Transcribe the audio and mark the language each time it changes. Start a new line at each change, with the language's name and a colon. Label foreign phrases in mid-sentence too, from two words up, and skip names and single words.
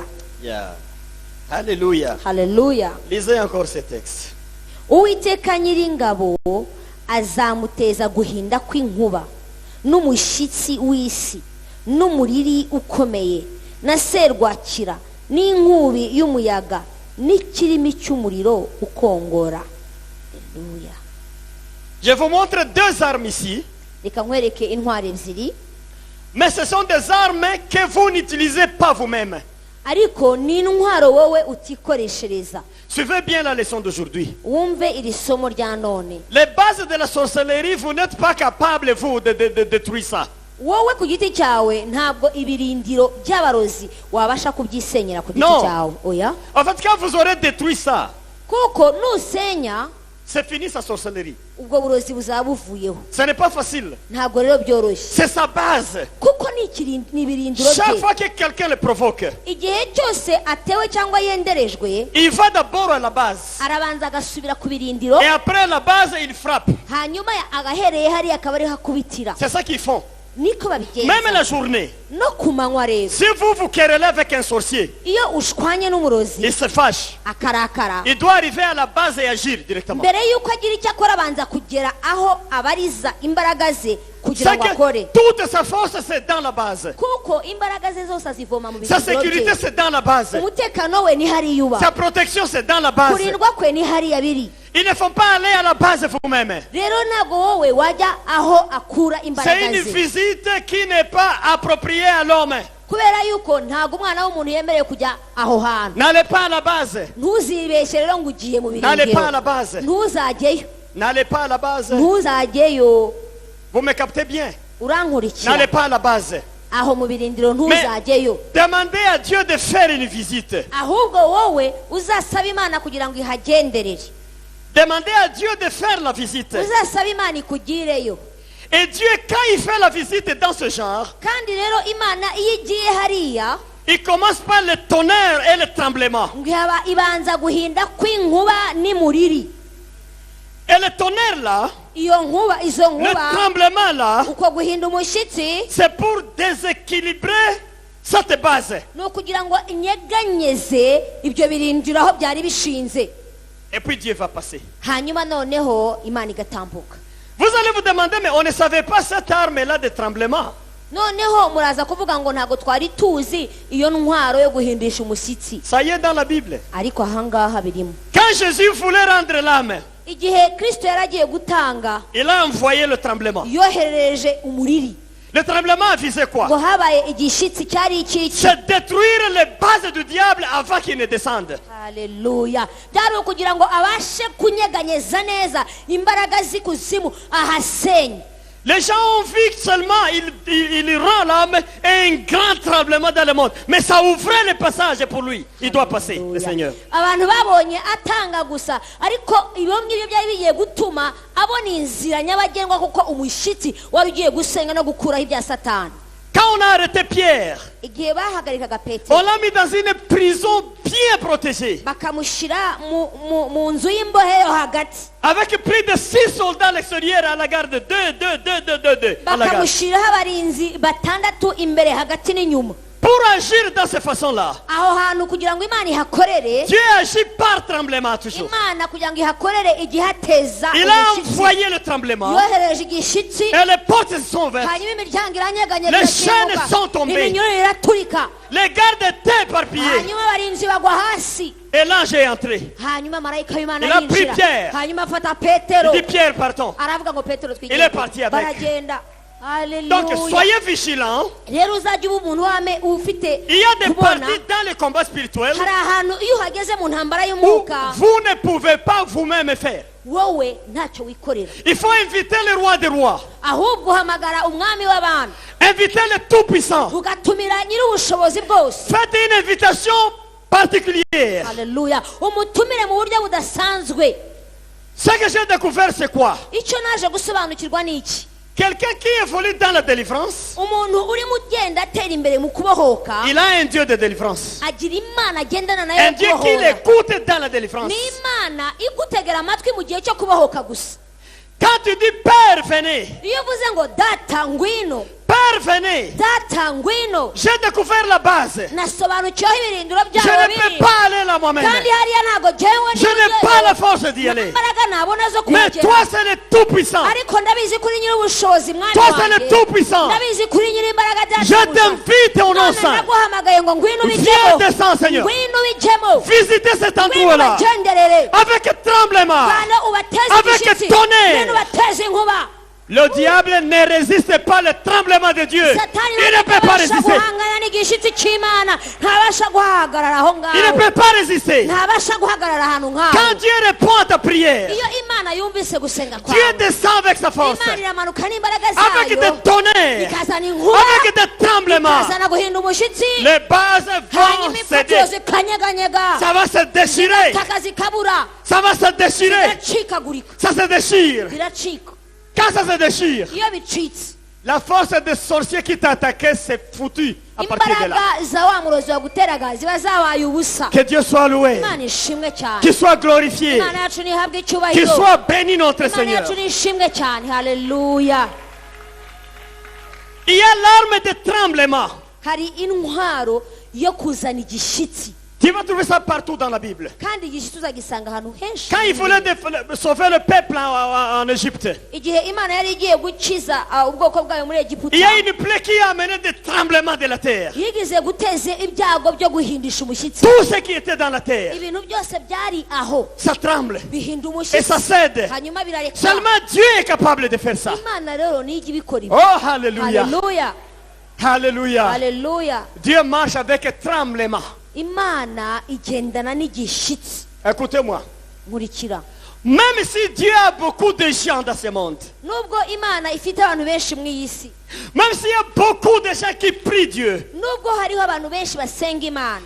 French: Yeah. Alléluia.
Kinyarwanda: Haleluya.
French: Lisez encore ce texte.
Kinyarwanda: uwiteka nyiringabo azamuteza guhinda kw'inkuba n'umushyitsi w'isi n'umuriri ukomeye na serwakira n'inkubi y'umuyaga n'ikirimi cy'umuriro ukongora. Haleluya.
French: Je vous montre deux armes ici,
Kinyarwanda: reka nkwereke intwari ebyiri,
French: mais ce sont des armes que vous n'utilisez pas vous-même.
Kinyarwanda: ariko ni intwaro wowe utikoreshereza.
French: Suivez bien la leçon d'aujourd'hui.
Kinyarwanda: wumve iri somo rya none.
French: Les bases de la sorcellerie, vous n'êtes pas capable, vous, de détruire ça.
Kinyarwanda: wowe ku giti cyawe ntabwo ibirindiro by'abarozi wabasha kubyisenyera ku giti
French: No.
Kinyarwanda: cyawe. oya,
French: En fait, quand vous aurez détruit ça,
Kinyarwanda: kuko nusenya
French: c'est fini sa sorcellerie.
Kinyarwanda: ubwo burozi buzaba buvuyeho.
French: Ce n'est pas facile.
Kinyarwanda: ntabwo rero byoroshye,
French: C'est sa base.
Kinyarwanda: kuko ni ibirindiro
French: Chaque
Kinyarwanda: bye.
French: fois que quelqu'un le provoque,
Kinyarwanda: igihe cyose atewe cyangwa yenderejwe,
French: il va d'abord à la base.
Kinyarwanda: arabanza agasubira ku birindiro,
French: Et après la base, il frappe.
Kinyarwanda: hanyuma agahereye hariya akaba ariho akubitira.
French: C'est ça qu'ils font.
Kinyarwanda: niko
French: Même
Kinyarwanda: babigenza
French: la journée.
Kinyarwanda: no ku manywa rero.
French: Si vous vous querellez avec un sorcier,
Kinyarwanda: iyo ushwanye n'umurozi
French: il se fâche.
Kinyarwanda: akarakara,
French: Il doit arriver à la base et agir directement.
Kinyarwanda: mbere y'uko agira icyo akora abanza kugera aho abariza imbaraga ze kugira
French: C'est
Kinyarwanda: ngo
French: que
Kinyarwanda: akore,
French: toute sa force, c'est dans la base.
Kinyarwanda: kuko imbaraga ze zose azivoma mu
French: Sa
Kinyarwanda: birindiro
French: sécurité,
Kinyarwanda: bye.
French: c'est dans la base.
Kinyarwanda: umutekano we ni hariya uba,
French: Sa protection, c'est dans la base.
Kinyarwanda: kurindwa kwe ni hariya biri.
French: Ils ne font pas aller à la base vous-même.
Kinyarwanda: rero ntabwo wowe wajya aho akura
French: C'est
Kinyarwanda: imbaraga
French: une
Kinyarwanda: ze,
French: visite qui n'est pas appropriée à l'homme.
Kinyarwanda: kubera yuko ntabwo umwana w'umuntu yemerewe kujya aho hantu.
French: N'allez pas à la base.
Kinyarwanda: ntuzibeshye rero ngo ugiye mu
French: N'allez pas à
Kinyarwanda: birindiro,
French: la base.
Kinyarwanda: ntuzajyeyo,
French: N'allez pas à la base.
Kinyarwanda: ntuzajyeyo.
French: Vous me captez bien.
Kinyarwanda: urankurikira,
French: N'allez pas à la base.
Kinyarwanda: aho mu birindiro
French: Mais
Kinyarwanda: ntuzajyeyo,
French: demandez à Dieu de faire une visite.
Kinyarwanda: ahubwo wowe uzasaba imana kugira ngo ihagenderere,
French: Demandez à Dieu de faire la visite.
Kinyarwanda: uzasaba imana ikugireyo.
French: Et Dieu, quand il fait la visite dans ce genre,
Kinyarwanda: kandi rero imana iyo igiye hariya,
French: il commence par le tonnerre et le tremblement.
Kinyarwanda: ngo ibanza guhinda kw'inkuba n'imuriri.
French: Et le tonnerre là,
Kinyarwanda: izo
French: le
Kinyarwanda: nkuba,
French: tremblement là,
Kinyarwanda: uko guhinda umushyitsi,
French: c'est pour déséquilibrer cette base.
Kinyarwanda: ni ukugira ngo inyeganyeze ibyo birindiro aho byari bishinze,
French: Et puis Dieu va passer.
Kinyarwanda: hanyuma noneho imana igatambuka.
French: Vous allez vous demander, mais on ne savait pas cette arme-là de tremblement.
Kinyarwanda: noneho muraza kuvuga ngo ntabwo twari tuzi iyo ntwaro yo guhindisha umushyitsi,
French: Ça y est dans la Bible.
Kinyarwanda: ariko ahangaha birimo.
French: Quand Jésus voulait rendre l'âme,
Kinyarwanda: igihe kristo yari agiye gutanga,
French: il a envoyé le tremblement.
Kinyarwanda: yoherereje umuriri.
French: Le tremblement a visé quoi?
Kinyarwanda: ngo habaye igishyitsi cyari iki?
French: C'est détruire les bases du diable avant qu'il ne descende.
Kinyarwanda: haleluya. byari ukugira ngo abashe kunyeganyeza neza imbaraga z'ikuzimu ahasenye.
French: Les gens ont vu que seulement il rend l'homme et un grand tremblement dans le monde. Mais ça ouvrait le passage pour lui. Il doit passer, le Seigneur.
Kinyarwanda: abantu babonye atanga gusa ariko ibyo ngibyo byari bigiye gutuma abona inzira nyabagendwa kuko umushyitsi wari ugiye gusenga no gukuraho ibya satani.
French: Quand on a arrêté Pierre,
Kinyarwanda: igihe bahagarikaga Petero
French: on l'a mis dans une prison bien protégée.
Kinyarwanda: bakamushyira mu nzu y'imbohe yo hagati
French: Avec plus de 6 soldats à l'extérieur à la garde. 2.
Kinyarwanda: bakamushyiraho abarinzi batandatu imbere hagati n'inyuma.
French: Pour agir dans cette façon-là,
Kinyarwanda: aho hantu kugira ngo Imana ihakorere,
French: Dieu agit par tremblement toujours.
Kinyarwanda: Imana kugira ngo ihakorere igihateza
French: Il a envoyé le tremblement
Kinyarwanda: yohereje igishyitsi,
French: et les portes se sont ouvertes.
Kinyarwanda: hanyuma imiryango iranyeganye,
French: Les chaînes sont tombées.
Kinyarwanda: iminyururu iraturika,
French: Les gardes étaient éparpillés.
Kinyarwanda: hanyuma abarinzi bagwa hasi,
French: Et l'ange est entré.
Kinyarwanda: hanyuma marayika w'Imana
French: Il a pris
Kinyarwanda: yinjira,
French: Pierre.
Kinyarwanda: hanyuma afata Petero,
French: Il dit Pierre, partons.
Kinyarwanda: aravuga ngo Petero
French: Il est parti avec.
Kinyarwanda: baragenda.
French: Donc
Kinyarwanda: Haleluya.
French: soyez vigilants.
Kinyarwanda: rero uzajya uba umuntu wame ufite
French: Il y a des
Kinyarwanda: kubona,
French: parties dans le combat spirituel
Kinyarwanda: hari ahantu iyo uhageze mu ntambara
French: où
Kinyarwanda: y'umwuka
French: vous ne pouvez pas vous-même faire.
Kinyarwanda: wowe ntacyo wikorera,
French: Il faut inviter le roi des rois.
Kinyarwanda: ahubwo uhamagara umwami w'abantu,
French: Invitez le Tout-Puissant.
Kinyarwanda: ugatumira nyir'ubushobozi bwose.
French: Faites une invitation particulière.
Kinyarwanda: Haleluya. umutumire mu buryo budasanzwe.
French: Ce que j'ai découvert, c'est quoi?
Kinyarwanda: icyo naje gusobanukirwa ni iki?
French: Quelqu'un qui évolue dans la délivrance,
Kinyarwanda: umuntu urimo ugenda atera imbere mu kubohoka
French: il a un Dieu de délivrance.
Kinyarwanda: agira Imana agendana nayo
French: Un Dieu qui
Kinyarwanda: kubohora.
French: l'écoute dans la délivrance.
Kinyarwanda: ni Imana igutegera amatwi mu gihe cyo kubohoka gusa.
French: Quand tu dis Père, venez,
Kinyarwanda: iyo uvuze ngo data ngwino,
French: Père, venez,
Kinyarwanda: data ngwino,
French: j'ai découvert la base.
Kinyarwanda: nasobanukiweho ibirindiro
French: Je
Kinyarwanda: byawe
French: ne peux
Kinyarwanda: biri,
French: pas aller là moi-même.
Kinyarwanda: kandi hariya ntabwo jyewe
French: Je n'ai pas la force d'y aller.
Kinyarwanda: imbaraga nabona zo
French: Mais
Kinyarwanda: kuhagera,
French: toi, c'est le Tout-Puissant.
Kinyarwanda: ariko ndabizi kuri nyir'ubushobozi mwami
French: Toi, c'est le
Kinyarwanda: wanjye,
French: Tout-Puissant.
Kinyarwanda: ndabizi kuri nyir'imbaraga
French: Je
Kinyarwanda: data
French: t'invite au nom
Kinyarwanda: none
French: saint.
Kinyarwanda: naguhamagaye ngo ngwino
French: Viens,
Kinyarwanda: ubijyemo,
French: descends, Seigneur.
Kinyarwanda: ngwino ubijyemo,
French: Visitez cet
Kinyarwanda: ngwino
French: endroit-là.
Kinyarwanda: ubagenderere,
French: Avec tremblement.
Kinyarwanda: kandi ubateze
French: Avec
Kinyarwanda: igishyitsi,
French: tonnerre.
Kinyarwanda: ngwino ubateze inkuba.
French: Le diable ne résiste pas le tremblement de Dieu.
Kinyarwanda: Satani
French: Il ne peut pas
Kinyarwanda: ntabasha
French: résister.
Kinyarwanda: guhangana n'igishyitsi cy'Imana, ntabasha guhagarara aho
French: Il ne
Kinyarwanda: ngaho,
French: peut pas résister.
Kinyarwanda: ntabasha guhagarara ahantu
French: Quand
Kinyarwanda: nk'aho.
French: Dieu répond à ta prière,
Kinyarwanda: iyo Imana yumvise gusenga
French: Dieu
Kinyarwanda: kwawe,
French: descend avec sa force.
Kinyarwanda: Imana iramanuka n'imbaraga
French: Avec
Kinyarwanda: zayo,
French: des tonnerres.
Kinyarwanda: ikazana inkuba,
French: Avec des tremblements.
Kinyarwanda: ikazana guhinda umushyitsi,
French: Les bases vont
Kinyarwanda: hanyuma imfatiro
French: céder.
Kinyarwanda: zikanyeganyega,
French: Ça va se déchirer.
Kinyarwanda: zitaka zikabura,
French: Ça va se déchirer.
Kinyarwanda: ziracikagurika,
French: Ça se déchire.
Kinyarwanda: ziracika.
French: Quand ça se déchire,
Kinyarwanda: iyo bicitse,
French: la force des sorciers qui t'attaquaient, c'est foutu à partir de là.
Kinyarwanda: imbaraga za wa murozi waguteraga ziba zabaye ubusa.
French: Que Dieu soit loué.
Kinyarwanda: Imana ishimwe cyane,
French: Qu'il soit glorifié.
Kinyarwanda: Imana yacu nihabwe
French: Qu'il
Kinyarwanda: icyubahiro,
French: soit béni notre
Kinyarwanda: Imana
French: Seigneur.
Kinyarwanda: yacu nishimwe cyane. Haleluya.
French: Il y a l'arme de tremblement.
Kinyarwanda: hari intwaro yo kuzana igishyitsi,
French: Tu vas trouver ça partout dans la Bible.
Kinyarwanda: kandi igishyitsi uzagisanga ahantu henshi.
French: Quand il voulait sauver le peuple en Égypte,
Kinyarwanda: igihe Imana yari igiye gukiza ubwoko bwayo muri Egiputa,
French: il y a une plaie qui a amené des tremblements de la terre.
Kinyarwanda: yigeze guteza ibyago byo guhindisha umushyitsi.
French: Tout ce qui était dans la terre,
Kinyarwanda: ibintu byose byari aho
French: ça tremble
Kinyarwanda: bihinda
French: et ça
Kinyarwanda: umushyitsi,
French: cède.
Kinyarwanda: hanyuma birareka.
French: Seulement Dieu est capable de faire ça.
Kinyarwanda: Imana rero niyo ijya ibikora ibyo.
French: Oh, hallelujah.
Kinyarwanda: Haleluya,
French: Hallelujah.
Kinyarwanda: haleluya.
French: Dieu marche avec tremblement.
Kinyarwanda: Imana igendana n'igishyitsi.
French: Écoutez-moi.
Kinyarwanda: Nkurikira,
French: Même si Dieu a beaucoup de gens dans ce monde,
Kinyarwanda: nubwo Imana ifite abantu benshi mu iyi si,
French: même s'il y a beaucoup de gens qui prient Dieu,
Kinyarwanda: nubwo hariho abantu benshi basenga Imana,